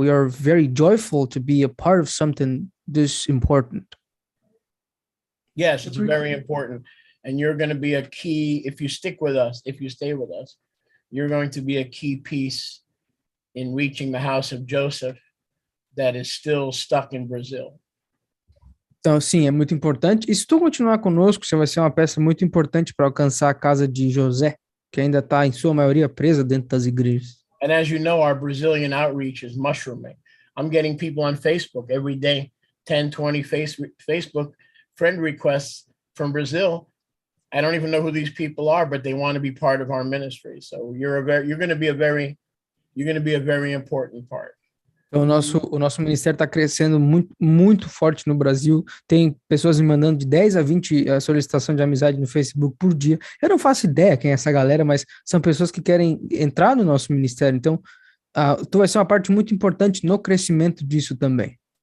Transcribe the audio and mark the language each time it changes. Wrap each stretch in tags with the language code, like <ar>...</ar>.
<en>We are very joyful to be a part of something this important. Yes, it's very important. And you're going to be a key, if you stay with us, you're going to be a key piece in reaching the house of Joseph that is still stuck in Brazil.</en> <pt>Então, sim, é muito importante. E se tu continuar conosco, você vai ser uma peça muito importante para alcançar a casa de José, que ainda está, em sua maioria, presa dentro das igrejas.</pt> <en>And as you know, our Brazilian outreach is mushrooming. I'm getting people on Facebook every day, 10, 20 Facebook friend requests from Brazil. I don't even know who these people are, but they want to be part of our ministry. So you're going to be a very important part.</en> <pt>Então, o nosso ministério está crescendo muito, muito forte no Brasil. Tem pessoas me mandando de 10 a 20 solicitações de amizade no Facebook por dia. Eu não faço ideia quem é essa galera, mas são pessoas que querem entrar no nosso ministério. Então, tu vai ser uma parte muito importante no crescimento disso também.</pt>